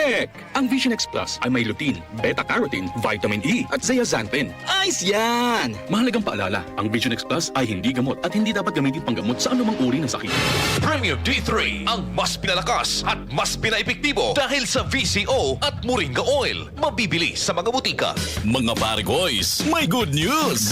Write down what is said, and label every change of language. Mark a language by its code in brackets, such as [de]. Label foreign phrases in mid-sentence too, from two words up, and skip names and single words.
[tl] Correct! Ang Vision X Plus ay may lutein, beta-carotene, vitamin E at zeaxanthin. Ayos yan! Mahalagang paalala, ang Vision X Plus ay hindi gamot at hindi dapat gamitin panggamot sa anumang uri ng sakit. Premium D3 ang mas pinalakas at mas pinaepektibo dahil sa VCO at Moringa Oil. Mabibili sa mga butika. Mga pare boys, may [en] good news!